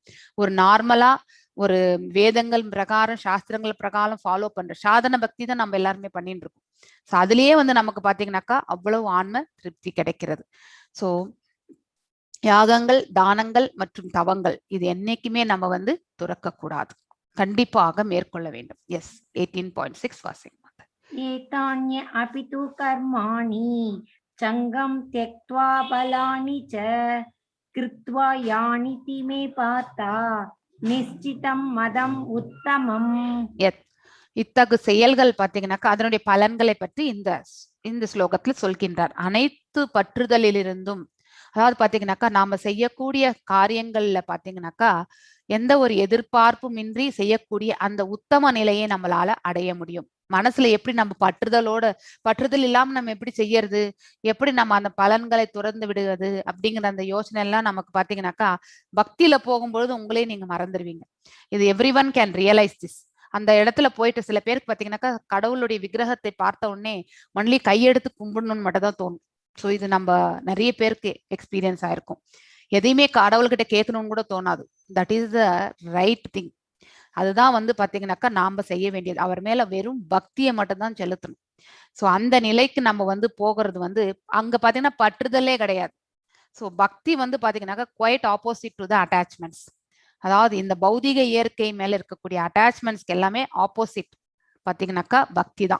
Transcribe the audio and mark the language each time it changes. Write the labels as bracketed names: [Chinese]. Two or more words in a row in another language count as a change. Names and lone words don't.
[Tamil] ஒரு நார்மலா ஒரு வேதங்கள் பிரகாரம் சாஸ்திரங்கள் பிரகாரம் ஃபாலோ பண்ற சாதன பக்தி தான் நம்ம எல்லாருமே பண்ணிட்டு இருக்கோம். ஸோ அதுலயே வந்து நமக்கு பாத்தீங்கன்னாக்கா அவ்வளவு ஆன்ம திருப்தி கிடைக்கிறது. ஸோ யாகங்கள், தானங்கள் மற்றும் தவங்கள் இது என்னைக்குமே நம்ம வந்து துறக்க கூடாது, கண்டிப்பாக மேற்கொள்ள வேண்டும். எஸ் 18.6 வாசிங். [Sanskrit] एतान्य अपि तु कर्माणि चङ्गं त्यक्त्वा बलानि च कृत्वा यानिति मे पाता निश्चितं मदम् उत्तमम्. [Tamil] இத்தகு செயல்கள் பாத்தீங்கன்னாக்கா அதனுடைய பலன்களை பற்றி இந்த ஸ்லோகத்துல சொல்கின்றார். அனைத்து பற்றுதலிலிருந்தும், அதாவது பாத்தீங்கன்னாக்கா நாம செய்யக்கூடிய காரியங்கள்ல பாத்தீங்கன்னாக்கா எந்த ஒரு எதிர்பார்ப்பும் இன்றி செய்யக்கூடிய அந்த உத்தம நிலையை நம்மளால அடைய முடியும். மனசுல எப்படி நம்ம பற்றுதல் இல்லாம நம்ம எப்படி செய்யறது, எப்படி நம்ம அந்த பலன்களை துறந்து விடுவது அப்படிங்கிற அந்த யோசனை எல்லாம் நமக்கு பாத்தீங்கன்னாக்கா பக்தியில போகும்பொழுது உங்களே நீங்க மறந்துடுவீங்க. [English] இது every one can realize this. [Tamil] அந்த இடத்துல போயிட்டு சில பேருக்கு பாத்தீங்கன்னாக்கா கடவுளுடைய விக்கிரகத்தை பார்த்த உடனே ஒன்லி கையெடுத்து கும்பிடணும்னு மட்டும் தான் தோணும். ஸோ இது நம்ம நிறைய பேருக்கு எக்ஸ்பீரியன்ஸ் ஆயிருக்கும். எதையுமே கடவுள்கிட்ட கேட்கணும்னு கூட தோணாது. [English] that is the right thing. [Tamil] அதுதான் வந்து பாத்தீங்கன்னாக்கா நாம செய்ய வேண்டியது. அவர் மேல வெறும் பக்தியை மட்டும் தான் செலுத்தணும். ஸோ அந்த நிலைக்கு நம்ம வந்து போகிறது வந்து அங்க பாத்தீங்கன்னா பற்றுதலே கிடையாது. ஸோ பக்தி வந்து பாத்தீங்கன்னாக்கா [English] quite opposite to the attachments. [Tamil] அதாவது இந்த பௌதிக இயற்கை மேல இருக்கக்கூடிய அட்டாச்மெண்ட்ஸ்க்கு எல்லாமே ஆப்போசிட் பாத்தீங்கன்னாக்கா பக்தி தான்.